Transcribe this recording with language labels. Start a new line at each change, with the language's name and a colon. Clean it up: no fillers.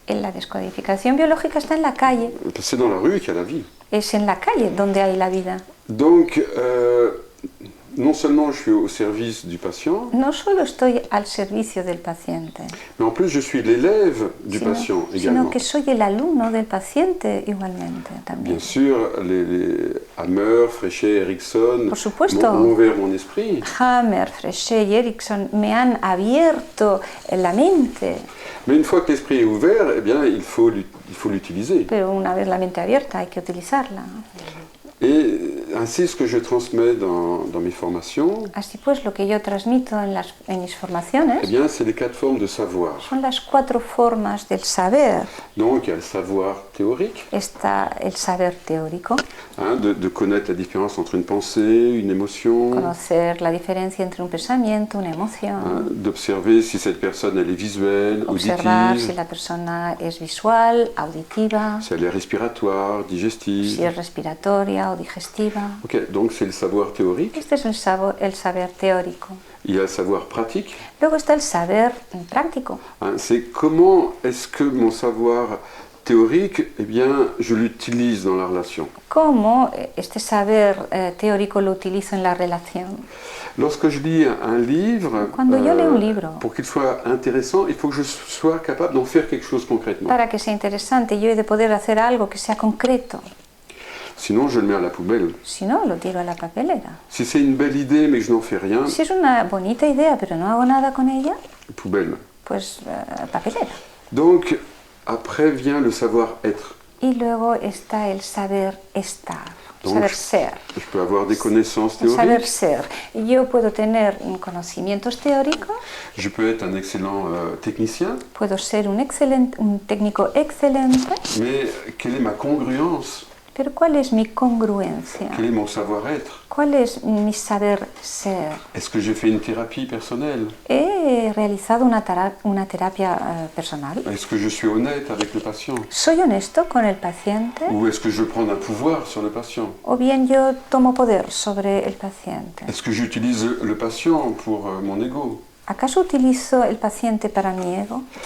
Spanish: La descodificación biológica está en la calle.
French: C'est dans la rue qu'il y a la vie.
Spanish: Es en la calle donde hay la vida.
French: Donc, non seulement je suis au service du patient,
Spanish: No solo estoy al servicio del paciente,
French: mais en plus je suis l'élève du patient
Spanish: sino
French: également.
Spanish: que soy el alumno del paciente igualmente también.
French: Bien sûr, les Hammer, Fréchet, Erickson
Spanish: Por supuesto.
French: m'ont ouvert mon esprit.
Spanish: Hammer, Fréchet y Erickson me han abierto la mente,
French: Mais une fois que l'esprit est ouvert, eh bien, il faut l'utiliser.
Spanish: pero una vez la mente abierta hay que utilizarla.
French: Et ainsi, ce que je transmets dans mes formations,
Spanish: Así pues, lo que yo transmito en mis formaciones
French: eh bien, c'est les 4 formes de savoir.
Spanish: son las 4 formas del saber.
French: Donc, il y a le savoir théorique,
Spanish: Está el saber teórico,
French: de connaître la différence entre une pensée, une émotion,
Spanish: conocer la diferencia entre un pensamiento, una emoción,
French: d'observer si cette personne elle est visuelle,
Spanish: observar si
French: auditive,
Spanish: la persona es visual, auditiva,
French: si elle est respiratoire, digestive.
Spanish: si es respiratoria o digestiva.
French: Ok, donc c'est le savoir théorique.
Spanish: Este es el saber teórico.
French: Il y a le savoir pratique.
Spanish: Luego está el saber práctico.
French: C'est comment est-ce que mon savoir théorique, eh bien, je l'utilise dans la relation.
Spanish: ¿Cómo este saber teórico lo utilizo en la relación?
French: Lorsque je lis un livre,
Spanish: Cuando yo leo un libro,
French: pour qu'il soit intéressant, il faut que je sois capable d'en faire quelque chose concrètement.
Spanish: para que sea interesante, yo he de poder hacer algo que sea concreto.
French: Sinon, je le mets à la poubelle.
Spanish: Si no, lo tiro a la papelera.
French: Si c'est une belle idée mais que je n'en fais rien,
Spanish: Si es una bonita idea, pero no hago nada con ella,
French: poubelle.
Spanish: pues papelera.
French: Donc, après vient le savoir-être.
Spanish: Y luego está el saber estar,
French: Donc,
Spanish: saber ser.
French: Je peux avoir des connaissances
Spanish: El saber
French: théoriques,
Spanish: ser. Yo puedo tener conocimientos teóricos,
French: je peux être un excellent technicien,
Spanish: puedo ser un técnico excelente,
French: mais quelle est ma congruence?
Spanish: pero ¿cuál es mi congruencia?
French: Quel est mon savoir-être?
Spanish: ¿Cuál es mi saber ser?
French: Est-ce que j'ai fait une thérapie personnelle?
Spanish: ¿He realizado una terapia personal?
French: Est-ce que je suis honnête avec le patient?
Spanish: ¿Soy honesto con el paciente?
French: Ou est-ce que je prends un pouvoir sur le patient?
Spanish: ¿O bien yo tomo poder sobre el paciente?
French: Est-ce que j'utilise le patient pour mon ego?
Spanish: ¿Acaso utilizo el paciente para mi ego?